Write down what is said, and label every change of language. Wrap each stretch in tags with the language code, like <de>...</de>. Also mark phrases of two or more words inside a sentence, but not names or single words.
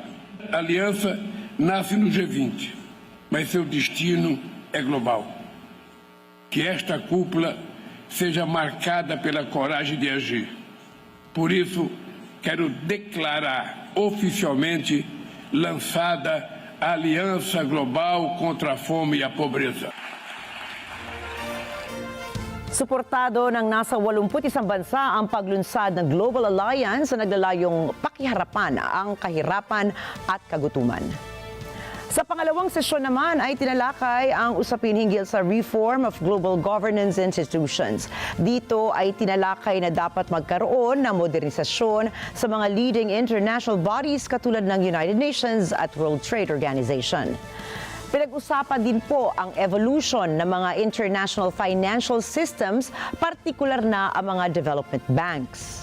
<pt>A aliança nasce no G20, mas seu destino é global. Que esta cúpula seja marcada pela coragem de agir. Por isso, quero declarar oficialmente lançada a Aliança Global contra a Fome e a Pobreza.</pt> <tl>Suportado ng nasa 81 bansa ang paglunsad ng</tl> <en>Global Alliance</en> <tl>na naglalayong pakiharapan ang kahirapan at kagutuman. Sa pangalawang sesyon naman ay tinalakay ang usapin hinggil sa</tl> <en>reform of global governance institutions.</en> <tl>Dito ay tinalakay na dapat magkaroon ng modernisasyon sa mga</tl> <en>leading international bodies</en> <tl>katulad ng</tl> <en>United Nations</en> <tl>at</tl> <en>World Trade Organization.</en> <tl>Pinag-usapan din po ang evolution ng mga</tl> <en>international financial systems,</en> <tl>partikular na ang mga</tl> <en>development banks.</en>